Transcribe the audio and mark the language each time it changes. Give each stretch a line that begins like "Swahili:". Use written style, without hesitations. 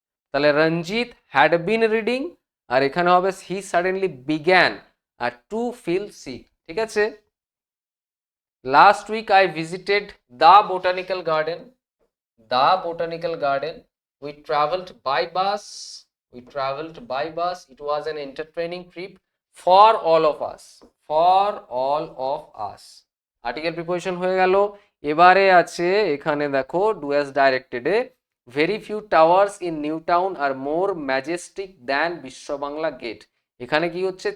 Bangla: তাহলে রঞ্জিত
English: had been reading,
Bangla: আর এখানে হবে
English: He suddenly began, আর to feel sick.
Bangla: ঠিক আছে।
English: Last week I visited the botanical garden, the botanical garden. We traveled by bus. We traveled by bus. It was an entertaining trip for all of us. For all of us.
Bangla: Article preposition হয়ে গেল। এবারে আছে এখানে দেখো,
English: Do as directed a, very few towers in new town are more majestic than Biswa Bangla gate.
Bangla: এখানে কি হচ্ছে?